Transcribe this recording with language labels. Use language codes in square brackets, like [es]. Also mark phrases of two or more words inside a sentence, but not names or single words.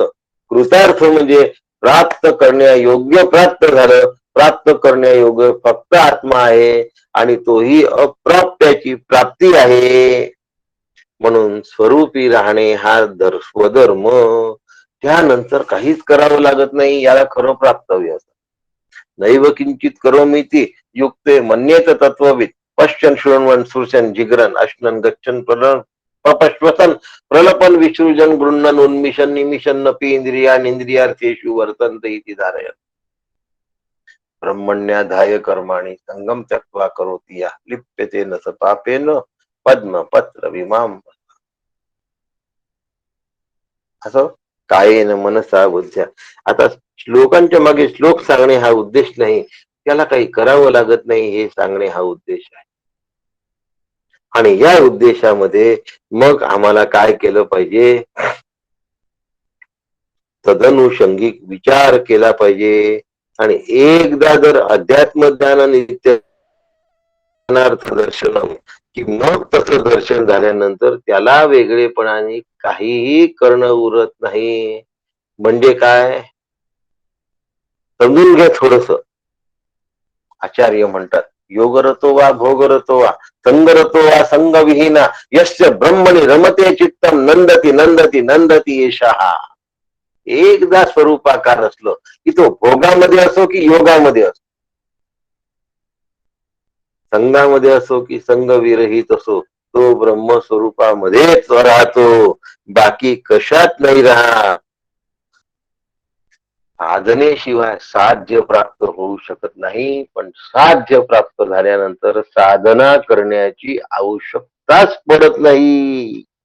[mr] कृतार्थ म्हणजे प्राप्त करण्यायोग्य प्राप्त झालं. प्राप्त करण्यायोग्य फक्त आत्मा आहे आणि तोही अप्राप्याची प्राप्ती आहे. म्हणून स्वरूपी राहणे हा स्वधर्म. त्यानंतर काहीच करावं लागत नाही. याला खरं प्राप्तव्य असतं. [sa] नैव किंचित करोमीति युक्ते मन्येत तत्वविद पश्चन शृण्वन् स्पृशन जिग्रन अश्नन गच्छन पपश्वसन प्रलपन विसृजन गृह्णन उन्मिशन निमिशन नपि इंद्रियान इंद्रियार्थेषु वर्तन्ते इति धारयन्. ब्रह्मण्याधाय कर्माणि संगम त्यक्त्वा करोति यः लिप्यते न स पापेन पद्म पत्र विमाम. असं कायेन मनसा बुद्ध्या. [mr] आता श्लोकांच्या मागे श्लोक सांगणे हा उद्देश नाही, त्याला काही करावं लागत नाही हे सांगणे हा उद्देश आहे. आणि या उद्देशामध्ये मग आम्हाला काय केलं पाहिजे, तदनुषंगिक विचार केला पाहिजे. आणि एकदा जर [sa] अध्यात्म ज्ञान नित्य ज्ञानार्थ दर्शनम, [mr] की मग तसं दर्शन झाल्यानंतर त्याला वेगळेपणाने काहीही करणं उरत नाही. म्हणजे काय, समजून घ्या थोडस. आचार्य म्हणतात, [sa] योगरतो वा भोगरतो वा संगरतो वा संगविहीना यस्य ब्रह्मणी रमते चित्तम नंदती नंदती नंदती येशहा. [mr] एकदा स्वरूपाकार असलो की तो भोगामध्ये असो की योगामध्ये असो, संघामध्ये असो की संघ विरहित असो, तो ब्रह्मस्वरूपामध्येच राहतो, बाकी कशात नाही राहत. साधनेशिवाय साध्य प्राप्त होऊ शकत नाही, पण साध्य प्राप्त झाल्यानंतर साधना करण्याची आवश्यकताच पडत नाही.